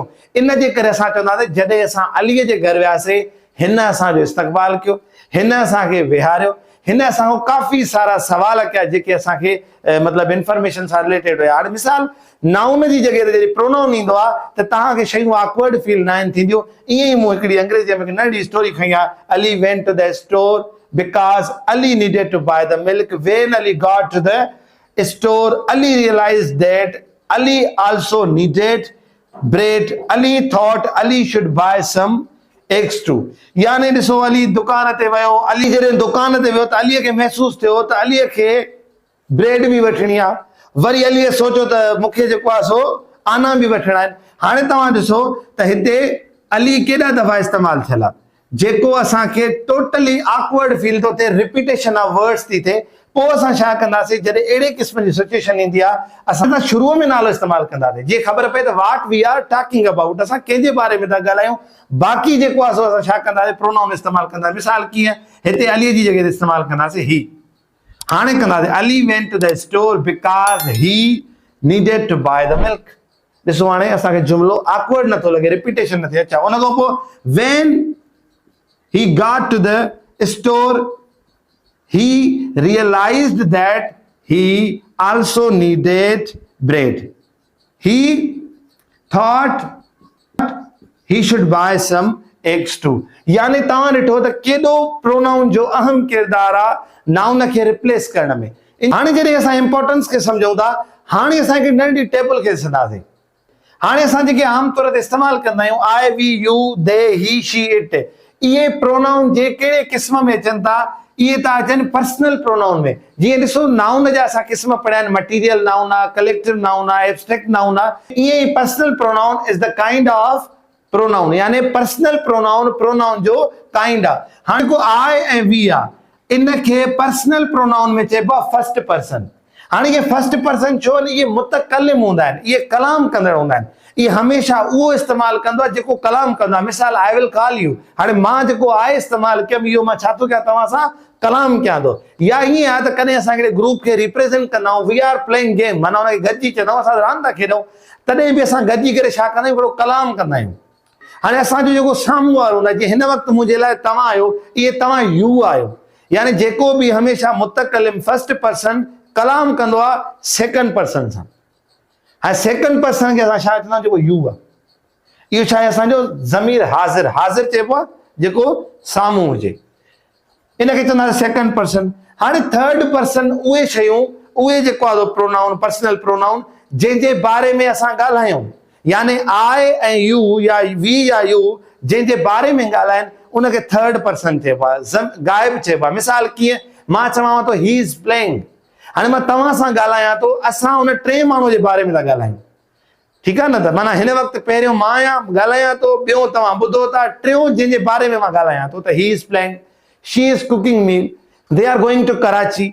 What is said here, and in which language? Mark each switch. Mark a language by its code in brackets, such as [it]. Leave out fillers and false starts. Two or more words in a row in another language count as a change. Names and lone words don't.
[sd] इन जे करे असां चवंदासीं जॾहिं असां अलीअ जे घर वियासीं, हिन असांजो इस्तक़बाल कयो, हिन असांखे विहारियो, हिन असां काफ़ी सारा सवाल कया जेके असांखे मतिलबु इंफॉर्मेशन सां रिलेटेड हुया। हाणे मिसाल नाउन जी जगह ते जॾहिं प्रोनाउन ईंदो आहे त तव्हांखे शयूं [en] awkward feel [sd] न आहिनि थींदियूं। ईअं ई मूं हिकिड़ी अंग्रेज़ीअ में नंढी स्टोरी खई आहे, [en] Ali went to the store because Ali needed to buy the milk. When Ali got to the store Ali realized that Ali also needed bread. Ali thought Ali should buy some eggs too। [sd] यानी ॾिसो अली दुकान ते वियो, अली जॾहिं दुकान ते वियो त अलीअ खे महसूस थियो त अलीअ खे ब्रेड भी वठणी आहे। वरी अलीअ सोचो त मूंखे जेको आहे सो आना भी वठणा आहिनि। हाणे तव्हां ॾिसो त हिते अली केॾा दफ़ा इस्तेमाल थियल आहे, जेको असांखे [en] totally awkward feel [sd] थो थिए, [en] repetition of words [sd] थी थिए। पोइ असां छा कंदासीं? जॾहिं अहिड़े क़िस्म जी सिचुएशन ईंदी आहे, असां शुरूअ में नालो इस्तेमाल कंदासीं जीअं ख़बर पए त [en] what we are talking about, [sd] असां कंहिंजे बारे में था ॻाल्हायूं। बाक़ी जेको आहे सो असां छा कंदासीं? प्रोनाउन इस्तेमाल कंदासीं। मिसाल कीअं? हिते अलीअ जी जगह ते इस्तेमाल कंदासीं ही। हाणे कंदासीं [en] Ali went to the store because he needed to buy the milk. [sd] ॾिसो हाणे असांखे जुमिलो ऑकवर्ड नथो लॻे, रिपीटेशन न थिए। अच्छा, उन खां पोइ [en] when he got to the store he realized that he also needed bread। he thought he should buy some eggs too। [sd] यानी तव्हां ॾिठो त केॾो प्रोनाउन जो अहम किरदार आहे नाउन खे रिप्लेस करण में। हाणे जॾहिं असां इंपॉर्टेंस खे सम्झूं था, हाणे असांखे नंढी टेबल खे ॾिसंदासीं। हाणे असां जेके आम तौर ते इस्तेमाल कंदा आहियूं [en] I, we, you, they, he, she, it, [sd] इहे प्रोनाउन जे कहिड़े क़िस्म में अचनि था? इहे था अचनि [en] personal pronoun [sd] में। जीअं ॾिसो नाउन जा असां क़िस्म पढ़िया आहिनि, [en] material noun [sd] आहे, [en] collective noun [sd] आहे, [en] abstract noun [sd] आहे। ईअं ई [en] personal pronoun is the kind of pronoun. [sd] यानी [en] personal pronoun pronoun [sd] जो काइंड आहे। हाणे को आई ऐं वी आहे, इनखे [en] personal pronoun [sd] में चइबो आहे [en] first person. [sd] हाणे ये [en] first person [sd] छो? ये मुतकल्लिम हूंदा आहिनि, ये कलाम कंदड़ हूंदा आहिनि। ये हमेशा उहो इस्तेमाल कंदो आहे जेको कलाम कंदो आहे। [en] मिसाल I will call you, [sd] हाणे मां जेको आहे इस्तेमाल कयुमि, इहो मां छा थो कयां? तव्हां सां कलाम कयां थो। या ईअं आहे त कॾहिं असां हिकिड़े ग्रुप खे रिप्रेज़ेंट कंदा आहियूं, [en] we are playing game, [sd] माना हुनखे गॾिजी चवंदा आहियूं असां रांदि था खेॾूं, तॾहिं बि असां गॾिजी करे छा कंदा आहियूं? हिकिड़ो कलाम कंदा आहियूं। हाणे असांजो जेको साम्हूं वारो हूंदो आहे, जीअं हिन वक़्तु मुंहिंजे लाइ तव्हां आहियो, इहे तव्हां यू आहियो। यानी जेको बि हमेशा मुतकल्लिम [en] first person [sd] कलाम कंदो आहे [en] second person [sd] सां। हाणे [en] second person [sd] खे असां छा चवंदा आहियूं? जेको यू आहे, इहो छा आहे? असांजो ज़मीर हाज़िर। हाज़िर चइबो आहे जेको साम्हूं हुजे, इनखे चवंदासीं [en] second person. [sd] हाणे [en] third person [sd] उहे शयूं, उहे जेको आहे प्रोनाउन, [en] personal pronoun [sd] जंहिंजे बारे में असां ॻाल्हायूं। यानी आई ऐं यू या वी या यू जंहिंजे बारे में ॻाल्हाइनि, उनखे [en] third person [sd] चइबो आहे, गाइब चइबो आहे। मिसाल कीअं? मां चवां थो [en] he is playing. [sd] हाणे मां तव्हां सां ॻाल्हायां थो, असां उन टे माण्हू जे बारे में था ॻाल्हायूं, ठीकु आहे न। त माना हिन वक़्तु पहिरियों मां आहियां ॻाल्हायां थो, ॿियो तव्हां ॿुधो था, टियों जंहिंजे बारे में मां ॻाल्हायां थो त [en] he is playing, she is cooking meal, they are going to Karachi.